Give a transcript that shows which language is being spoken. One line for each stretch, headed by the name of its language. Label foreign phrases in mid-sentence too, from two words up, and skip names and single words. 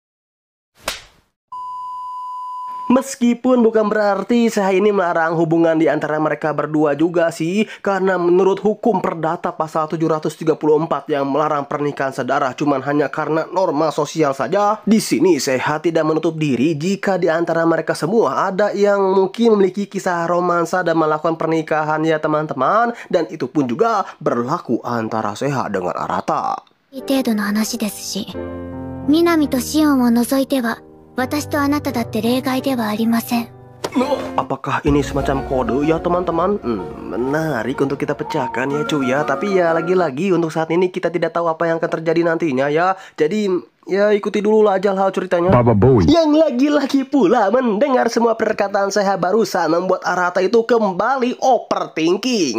Indonesian: Meskipun bukan berarti Seha ini melarang hubungan di antara mereka berdua juga sih, karena menurut hukum perdata pasal 734 yang melarang pernikahan saudara cuman hanya karena norma sosial saja. Di sini Seha tidak menutup diri jika di antara mereka semua ada yang mungkin memiliki kisah romansa dan melakukan pernikahan ya teman-teman, dan itu pun juga berlaku antara Seha dengan Arata.
Japanese: 程度の話ですし、南とシオンを除いては私とあなただって例外ではありません。
Indonesian: Apakah ini semacam kode ya teman-teman? Menarik untuk kita pecahkan ya cuy ya. Tapi ya lagi-lagi untuk saat ini kita tidak tahu apa yang akan terjadi nantinya ya. Jadi ya ikuti dulu lah aja hal ceritanya. Baba Boy. Yang lagi-lagi pula mendengar semua perkataan Seha barusan membuat Arata itu kembali overthinking.